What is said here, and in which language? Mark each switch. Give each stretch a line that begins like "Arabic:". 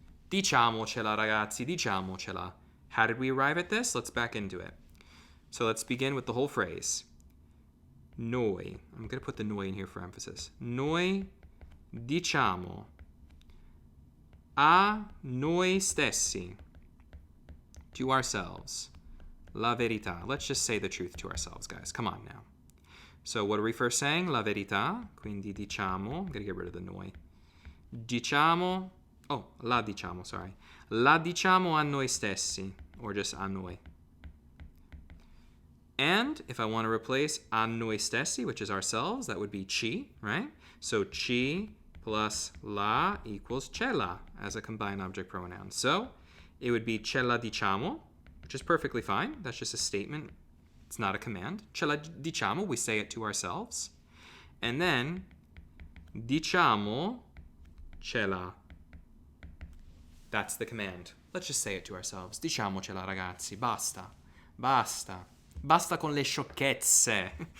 Italian: Diciamocela, ragazzi, diciamocela.
English: How did we arrive at this? Let's back into it. So let's begin with the whole phrase. Noi, I'm going to put the noi in here for emphasis.
Italian: Noi diciamo a noi stessi, to ourselves, la verità.
English: Let's just say the truth to ourselves, guys. Come on now. So what are we first saying? La verità. Quindi diciamo. I'm going to get rid of the noi.
Italian: Diciamo. Oh, la diciamo, sorry. La diciamo a noi stessi, or just a noi.
English: And if I want to replace a noi stessi, which is ourselves, that would be ci, right? So ci plus la equals cella as a combined object pronoun. So it would be cella diciamo, which is perfectly fine. That's just a statement. It's not a command. Cella diciamo, we say it to ourselves. And then diciamo cella. That's the command. Let's just say it to ourselves.
Italian: Diciamocela, ragazzi. Basta. Basta. Basta con le sciocchezze.